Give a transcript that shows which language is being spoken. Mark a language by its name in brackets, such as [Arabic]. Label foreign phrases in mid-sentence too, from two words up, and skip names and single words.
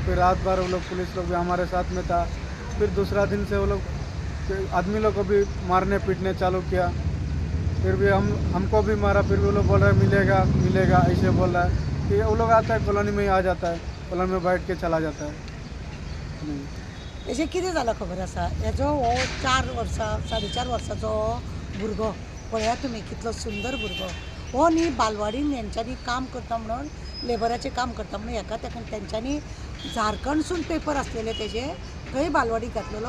[Hindi] फिर रात भर वो लोग पुलिस लोग भी हमारे साथ में था। फिर दूसरा दिन से वो लोग आदमी लोग को भी मारने पीटने चालू किया। फिर भी हमको भी मारा। फिर भी वो लोग बोल रहे मिलेगा मिलेगा, ऐसे बोल रहा है कि वो लोग आता है कॉलोनी में ही आ जाता है, कॉलोनी में बैठ के चला जाता है। नहीं, [Konkani] हेजें कितें जालां खबर आसा? हेजो हो 4 वर्सां 4.5 वर्साचो भुरगो पळया तुमी कितलो सुंदर भुरगो. हो न्ही बालवाडीन हेंच्यांनी काम करता म्हणून लेबराचें काम करता म्हणून हेका तेका तेंच्यांनी झारखंडसून पेपर आसलेले तेजे थंय बालवाडीक घातलेलो.